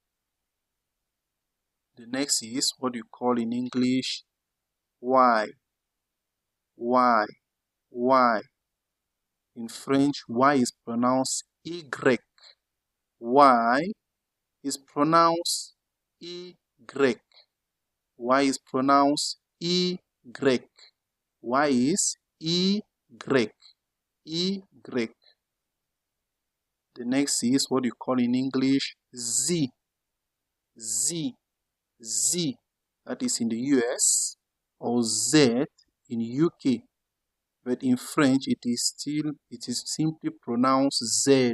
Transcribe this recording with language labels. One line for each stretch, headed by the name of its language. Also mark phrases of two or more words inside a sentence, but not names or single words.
English: The next is what you call in English Y. Y. Y. In French, Y is pronounced Y. Y is pronounced Y. Y is pronounced Y. Y is Y. Y. The next is what you call in English Z. Z. Z. That is in the US, or Z in UK. But in French, it is simply pronounced Z.